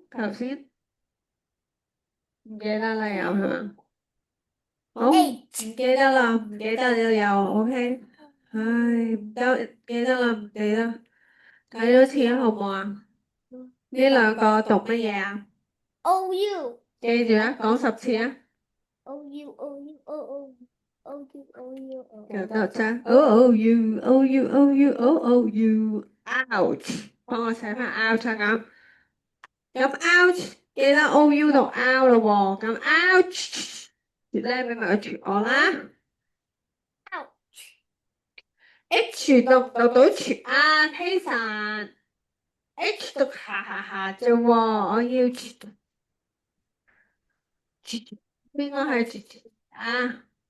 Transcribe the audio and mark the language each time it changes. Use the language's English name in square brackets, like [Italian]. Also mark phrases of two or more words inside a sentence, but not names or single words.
[Cantonese] 頭先唔記得啦，又係嘛？好，唔記得啦，唔記得就有 OK。唉，唔得，記得啦，唔記得。睇多次啊，好唔好啊？呢兩個讀乜嘢啊？ O U 記住啊，講10次啊。 O U O U O O O U O U O 就得啫。OOU，OUOUOOU，out。幫我寫翻 out 啊咁 out 記得 OU 讀 out 咯喎，咁 out 咧俾埋個住我啦。H 讀唔讀到住啊？Tason H 讀下啫喎，我要住邊個係住啊？